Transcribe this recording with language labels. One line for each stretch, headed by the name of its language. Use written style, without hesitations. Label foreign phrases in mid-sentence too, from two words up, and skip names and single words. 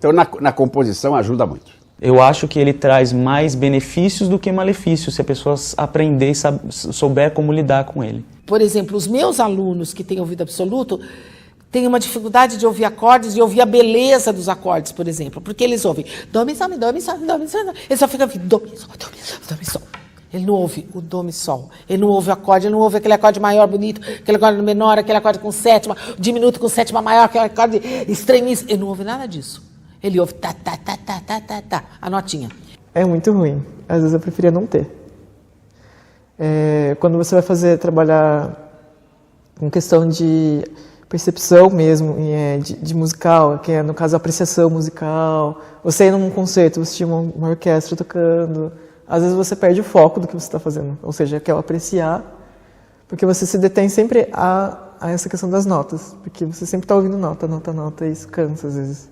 Portuguese: Então na composição ajuda muito. Eu acho que ele traz mais benefícios do que malefícios, se a pessoa aprender e souber como lidar com ele. Por exemplo, os meus alunos que têm ouvido absoluto têm uma dificuldade de ouvir acordes e ouvir a beleza dos acordes, por exemplo, porque eles ouvem dó, mi, sol, mi, dó, mi, sol, mi, dó, mi, sol. Ele só fica ouvindo dó, mi, sol, dó, mi, sol, dó, mi, sol. Ele não ouve o dó, mi, sol. Ele não ouve o acorde, ele não ouve aquele acorde maior, bonito, aquele acorde menor, aquele acorde com sétima, diminuto com sétima maior, aquele acorde estranhíssimo. Ele não ouve nada disso. Ele ouve tá, tá, tá, tá, tá, tá, tá, a notinha. É muito ruim. Às vezes eu preferia não ter. Quando você vai trabalhar com questão de percepção mesmo, de musical, que é, no caso, a apreciação musical, você ir num concerto, você tinha uma orquestra tocando, às vezes você perde o foco do que você está fazendo, ou seja, quer apreciar, porque você se detém sempre a essa questão das notas, porque você sempre está ouvindo nota, nota, nota, e isso cansa às vezes.